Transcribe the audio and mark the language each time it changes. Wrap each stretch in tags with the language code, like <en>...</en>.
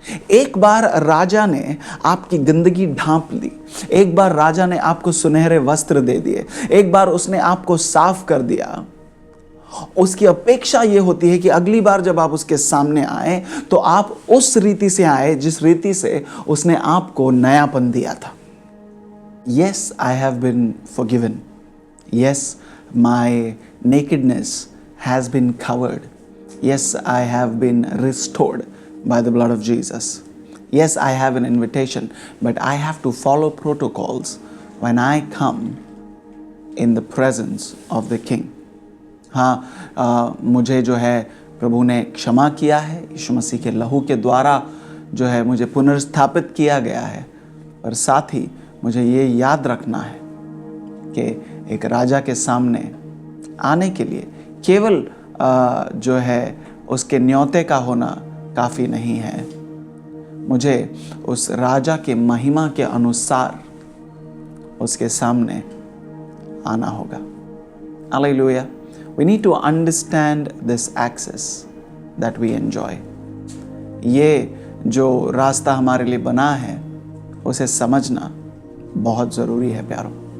<hi>एक बार राजा ने आपकी गंदगी ढांप ली, एक बार राजा ने आपको सुनहरे वस्त्र दे दिए, एक बार उसने आपको साफ कर दिया. उसकी अपेक्षा यह होती है कि अगली बार जब आप उसके सामने आए तो आप उस रीति से आए जिस रीति से उसने आपको नयापन दिया था.</hi> <en>Yes, I have been forgiven. Yes, my nakedness has been covered. Yes, I have been restored by the blood of Jesus. Yes, I have an invitation, but I have to follow protocols when I come in the presence of the King.</en> <hi>हाँ, मुझे जो है प्रभु ने क्षमा किया है, यीशु मसीह के लहू के द्वारा जो है मुझे पुनर्स्थापित किया गया है, पर साथ ही मुझे ये याद रखना है कि एक राजा के सामने आने के लिए केवल जो है उसके न्योते का होना काफ़ी नहीं है, मुझे उस राजा के महिमा के अनुसार उसके सामने आना होगा।</hi> <en>Hallelujah. We need to understand this access that we enjoy.</en> <hi>ये जो रास्ता हमारे लिए बना है उसे समझना बहुत ज़रूरी है प्यारों।</hi>